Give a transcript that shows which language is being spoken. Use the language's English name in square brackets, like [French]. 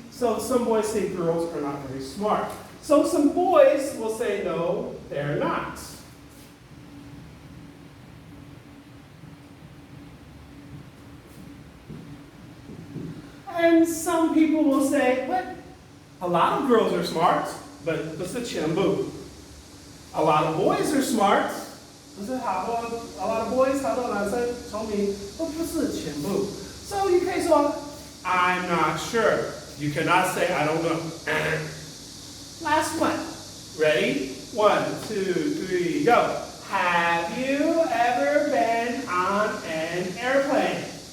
[English] So some boys say girls are not very smart. So some boys will say, no, they're not. And some people will say, what? A lot of girls are smart, but [Chinese] 不是全部. [English] A lot of boys are smart. [Chinese] 不是好多 [English] a lot of boys, [Chinese] 好多男生聪明，都不是全部. [English] So you can say, I'm not sure. You cannot say, I don't know. Last one. Ready? 1, 2, 3, go. Have you ever been on an airplane?